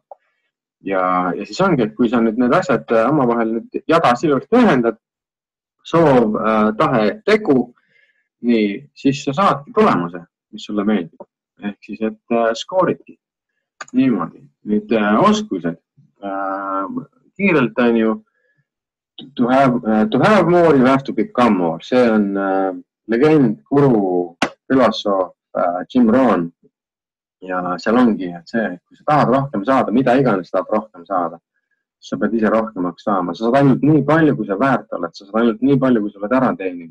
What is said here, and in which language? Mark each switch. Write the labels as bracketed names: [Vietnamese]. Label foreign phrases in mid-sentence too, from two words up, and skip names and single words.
[Estonian] Ja siis ongi, et kui sa nüüd need asjad omavahel nüüd jadas ilusti ühendad, soov, tahe, tegu, nii, siis sa saadki tulemuse, mis sulle meeldib. Ehk siis, et skooridki niimoodi. Nüüd oskused. Kiirelt on ju [English] to have more, you have to become more. [Estonian] See on legend, guru, filosoof Jim Rohn. Ja seal ongi, et see, et kui sa tahad rohkem saada, mida iganes tahad rohkem saada, sa pead ise rohkemaks saama. Sa saad ainult nii palju, kui sa väärt oled. Sa saad ainult nii palju, kui sa oled ära teeninud.